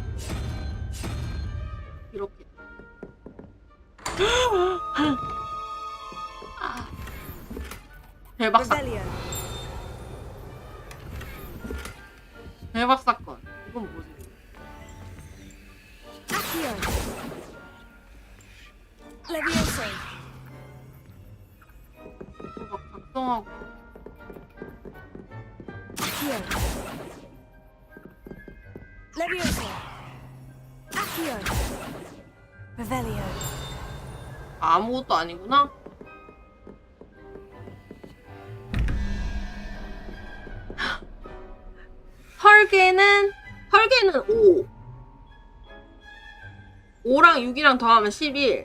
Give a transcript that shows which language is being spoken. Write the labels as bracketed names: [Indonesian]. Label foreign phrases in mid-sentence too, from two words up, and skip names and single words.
[Korean] 이렇게. 대박 사건. 대박 사건. 이건 뭐지? Levioso. 막 작성하고. Levioso. Accio. Revelio. 아무것도 아니구나. 털개는 5. 5랑 6이랑 더하면 11.